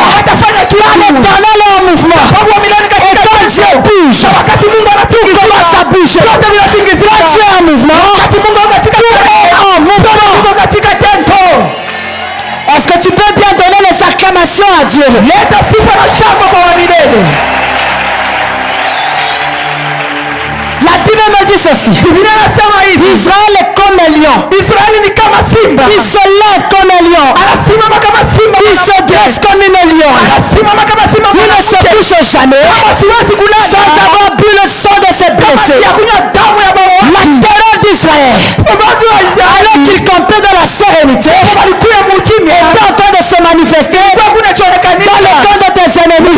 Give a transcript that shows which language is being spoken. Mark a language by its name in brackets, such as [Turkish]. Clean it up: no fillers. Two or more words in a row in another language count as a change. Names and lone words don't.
[French] Car l'Éternel est en mouvement. Et quand Dieu bouge, tout commence à bouger. Quand Dieu est en mouvement, tout est en mouvement. Est-ce que tu peux bien donner les acclamations? acclamation à Dieu. [Swahili] Leta sifa na shangwe kwa wa milele. [French] La Bible me dit ceci. [Swahili] Biblia inasema hivi. [French] Israël est comme un lion. [Swahili] Israeli ni kama simba. [French] Il se lève comme un lion. [Swahili] Anasimama kama simba. [French] Il se dresse comme une lion. [Swahili] Anasimama kama simba. [French] Il ne se couche jamais sans avoir bu le sang de ses blessés. La terreur d'Israël, alors qu'il campait dans la sérénité, est en train de se manifester dans le camp de tes ennemis.